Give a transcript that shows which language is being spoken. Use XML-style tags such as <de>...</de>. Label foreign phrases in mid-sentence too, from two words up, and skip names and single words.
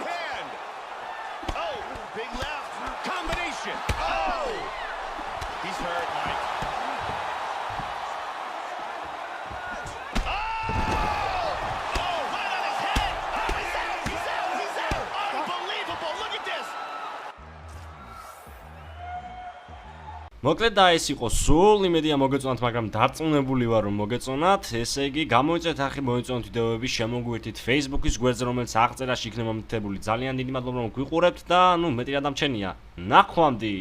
<en>Oh, big left. Combination. Oh! He's hurt, Mike. Oh, right on his head. Oh, he's out. Unbelievable. Look at this.</en> <ka>მოკლედ და ეს იყო სულ იმედია მოგეწონათ, მაგრამ დარწმუნებული ვარ რომ მოგეწონათ. ესე იგი, გამოიწვიეთ არხი, მოიწონოთ ვიდეოები, შემოგვიერთით Facebook-ის გვერდზე, რომელიც აღწერაში იქნება მითითებული. ძალიან დიდი მადლობა რომ გვიყურებთ და ნუ მეტი რადამჩენია.</ka>